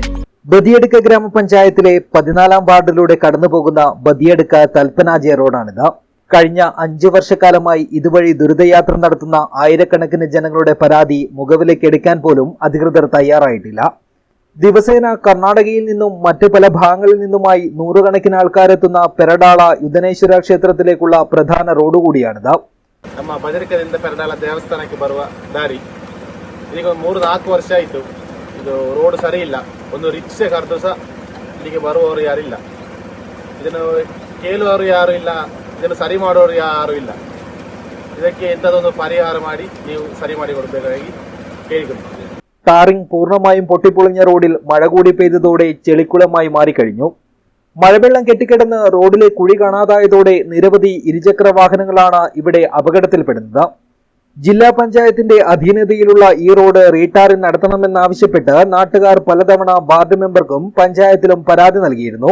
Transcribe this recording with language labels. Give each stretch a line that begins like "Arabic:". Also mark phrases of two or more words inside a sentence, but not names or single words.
Malayalam: ബദിയടുക്ക ഗ്രാമപഞ്ചായത്തിലെ 14-ാം വാർഡിലൂടെ കടന്നുപോകുന്ന ബദിയടുക്ക തൽപ്പനാജെ റോഡാണിത്. കഴിഞ്ഞ 5 വർഷക്കാലമായി ഇതുവഴി ദുരിതയാത്ര നടത്തുന്ന ആയിരക്കണക്കിന് ജനങ്ങളുടെ പരാതി മുഖവിലേക്ക് എടുക്കാൻ പോലും അധികൃതർ തയ്യാറായിട്ടില്ല. ദിവസേന കർണാടകയിൽ നിന്നും മറ്റ് പല ഭാഗങ്ങളിൽ നിന്നുമായി നൂറുകണക്കിന് ആൾക്കാരെത്തുന്ന പെരടാള ಯುಧನೇಶ್ವರ ಕ್ಷೇತ್ರത്തിലേക്കുള്ള പ്രധാന റോഡ് കൂടിയാണിത്.
Kannada: ನಮ್ಮ ಬದರಿಕದಿಂದ ಪೆರಡಾಳ ದೇವಸ್ಥಾನಕ್ಕೆ ಬರುವ ದಾರಿ ಈಗ 3-4 ವರ್ಷ ಆಯಿತು. ಇದು ರೋಡ್ ಸರಿ ಇಲ್ಲ. ಒಂದು ರಿಕ್ಷೆ ಕರೆದು ಸಹ ಇಲ್ಲಿಗೆ ಬರುವವರು ಯಾರಿಲ್ಲ. ಇದನ್ನು ಕೇಳುವವರು ಯಾರು ಇಲ್ಲ, ಇದನ್ನು ಸರಿ ಮಾಡೋರು ಯಾರು ಇಲ್ಲ. ಇದಕ್ಕೆ ಎಂಥದೊಂದು ಪರಿಹಾರ ಮಾಡಿ ನೀವು ಸರಿ ಮಾಡಿ ಕೊಡಬೇಕಾಗಿ ಕೇಳಿಕೊಳ್ಳುತ್ತೇವೆ.
Malayalam: ടാറിംഗ് പൂർണ്ണമായും പൊട്ടിപ്പൊളിഞ്ഞ റോഡിൽ മഴ കൂടി പെയ്തതോടെ ചെളിക്കുളമായി മാറിക്കഴിഞ്ഞു. മഴവെള്ളം കെട്ടിക്കിടന്ന് റോഡിലെ കുഴി കാണാതായതോടെ നിരവധി ഇരുചക്ര വാഹനങ്ങളാണ് ഇവിടെ അപകടത്തിൽപ്പെടുന്നത്. ജില്ലാ പഞ്ചായത്തിന്റെ അധീനതയിലുള്ള ഈ റോഡ് റീടാറിംഗ് നടത്തണമെന്നാവശ്യപ്പെട്ട് നാട്ടുകാർ പലതവണ വാർഡ് മെമ്പർക്കും പഞ്ചായത്തിലും പരാതി നൽകിയിരുന്നു.